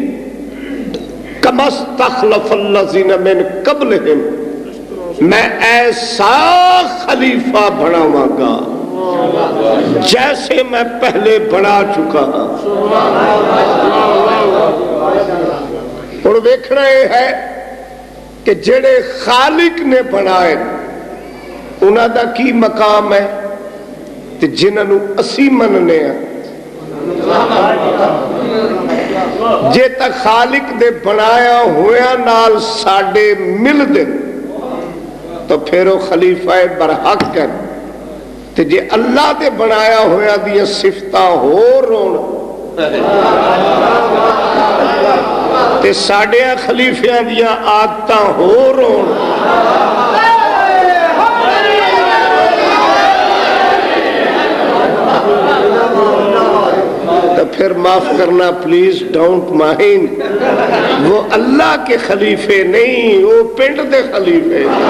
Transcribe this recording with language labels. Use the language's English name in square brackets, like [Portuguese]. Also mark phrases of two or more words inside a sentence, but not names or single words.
[Arabic] کما استخلف الذین من قبلہم، [Punjabi] میں ایسا خلیفہ بناواں گا جیسے میں پہلے بنا چکا ہوں۔ اور ویکھنا یہ ہے کہ جڑے خالق نے بنائے انہاں دا کی مقام ہے تے جنہاں اسی مننے ہیں۔ جے تک خالق دے بنایا ہویا نال ساڈے مل دے تو پھر وہ خلیفہ برحق ہے، تے جے اللہ دے بنایا ہویا دیا صفتاں ہو رون تے ساڈیاں خلیفیاں دیا عادتاں ہو رون، تو پھر معاف کرنا [English] please, don't mind, [Punjabi] وہ اللہ کے خلیفے نہیں، وہ پنڈ دے خلیفے۔